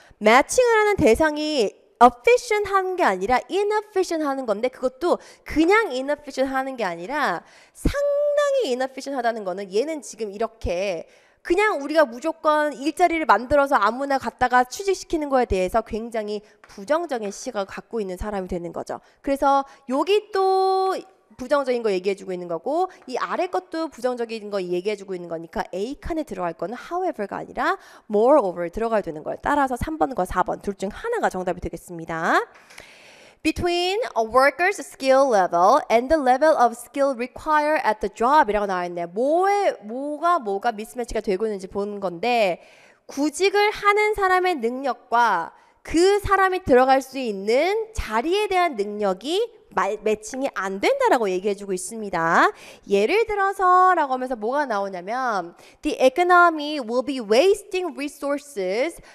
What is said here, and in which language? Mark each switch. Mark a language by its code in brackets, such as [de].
[ko] 매칭을 하는 대상이 efficient 하는 게 아니라 inefficient 하는 건데 그것도 그냥 inefficient 하는 게 아니라 상당히 inefficient 하다는 거는 얘는 지금 이렇게 그냥 우리가 무조건 일자리를 만들어서 아무나 갖다가 취직시키는 거에 대해서 굉장히 부정적인 시각을 갖고 있는 사람이 되는 거죠. 그래서 여기 또 부정적인 거 얘기해주고 있는 거고 이 아래 것도 부정적인 거 얘기해주고 있는 거니까 A 칸에 들어갈 거는 however가 아니라 moreover 들어가야 되는 거예요. 따라서 3번과 4번 둘 중 하나가 정답이 되겠습니다. [en] Between a worker's skill level and the level of skill required at the job [ko] 이라고 나와 있네요. 뭐가 미스매치가 되고 있는지 보는 건데 구직을 하는 사람의 능력과 그 사람이 들어갈 수 있는 자리에 대한 능력이 매칭이 안 된다라고 얘기해주고 있습니다. 예를 들어서 라고 하면서 뭐가 나오냐면 [en] The economy will be wasting resources.